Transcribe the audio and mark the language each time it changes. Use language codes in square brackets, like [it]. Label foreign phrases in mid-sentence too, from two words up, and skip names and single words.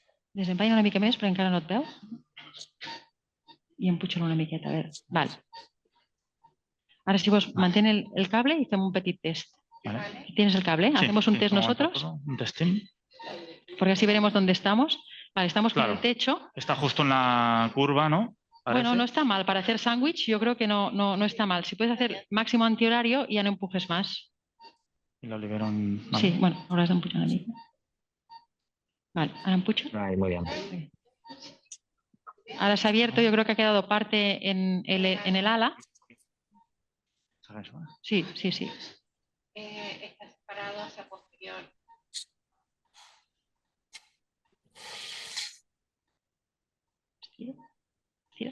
[ca] Desempanya una mica més, però encara no et veu. I empuja-lo una miqueta, a veure. Vale. [es] Ahora si vos mantén el cable y hacemos un petit test. Vale. ¿Tienes el cable? Sí, ¿Hacemos un test nosotros? Un testing. Porque así veremos dónde estamos. Vale, estamos con el techo. Está justo en la curva, ¿no? Parece. Bueno, no está mal. Para hacer sándwich yo creo que no está mal. Si puedes hacer máximo antihorario, ya no empujes más. Y lo libero en... Vale. Sí, bueno, ahora [ca] has d'empujar una mica. [es] Vale, ahora empuja. Ahí, muy bien. Ahora se ha abierto, yo creo que ha quedado parte en el ala. Sí, sí, sí. Está separado hacia posterior. Estira.